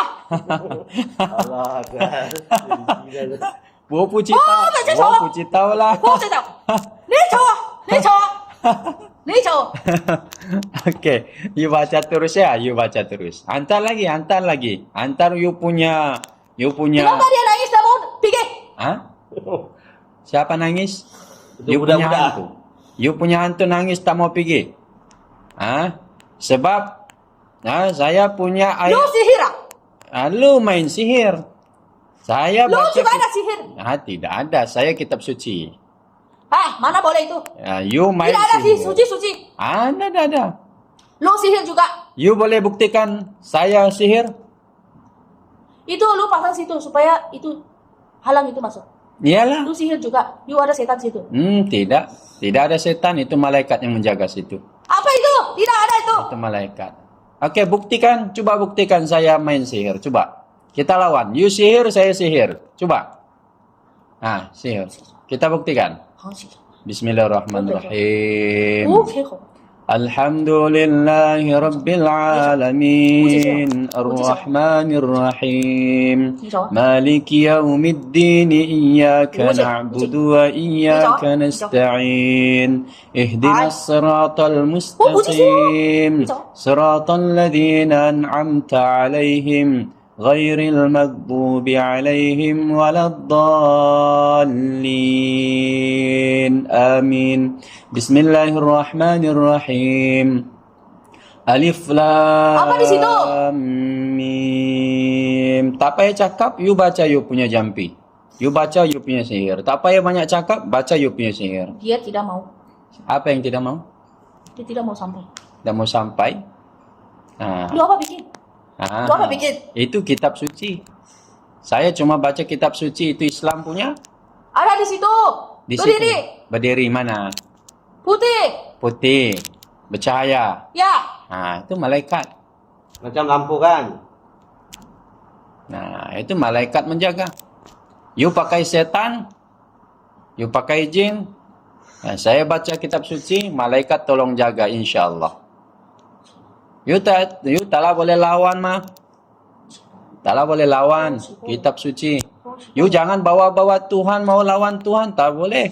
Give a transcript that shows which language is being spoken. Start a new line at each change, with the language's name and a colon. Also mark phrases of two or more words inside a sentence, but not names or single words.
Arabic: الله أكبر.
Malay: Wo puji tahu lah. Ni Jawa. Oke, you baca terus ya, Antar lagi. Antar you punya. Kenapa dia nangis tak mau pergi? Siapa nangis? Itu You punya budak-budak. hantu. You punya hantu nangis tak mau pergi. Sebab saya punya air. Lu sihir. Lu main sihir. Saya Lu baca juga ada sihir. tidak ada. Saya kitab suci. Mana boleh itu? You main Tidak ada sihir. suci. Ada. Lu sihir juga. You boleh buktikan saya sihir? Itu lu pasang situ supaya itu halang itu masuk. Iyalah. Lu sihir juga. You ada setan situ. Tidak. Tidak ada setan. Itu malaikat yang menjaga situ. Apa itu? Tidak ada itu. Itu malaikat. Oke, buktikan. Coba buktikan saya main sihir. Coba. Kita lawan. You sihir, saya sihir. Coba. Sihir. Kita buktikan.
Arabic: Bismillahirrahmanirrahim. الحمد لله رب العالمين الرحمن الرحيم مالك يوم الدين إياك نعبد وإياك نستعين اهدنا الصراط المستقيم صراط الذين أنعمت عليهم غير المغضوب عليهم ولا الضالين.
Malay: Amin.
Arabic: Bismillahirrahmanirrahim. ألف لام.
Malay: Apa di situ? Mim. Tak payah cakap, you baca you punya jampi. You baca you punya sihir. Tak payah banyak cakap, baca you punya sihir. Dia tidak mau. Apa yang tidak mau? Dia tidak mau sampai. Tidak mau sampai? Lu apa bikin? Lu apa bikin? Itu kitab suci. Saya cuma baca kitab suci, itu Islam punya. Ada di situ. Berdiri. Berdiri mana? Putih. Bercahaya. Ya. Itu malaikat. Macam lampu kan? Itu malaikat menjaga. You pakai setan, you pakai jin. Saya baca kitab suci, malaikat tolong jaga insyaallah. You tak boleh lawan mah. Tak boleh lawan kitab suci. You jangan bawa-bawa Tuhan mau lawan Tuhan, tak boleh.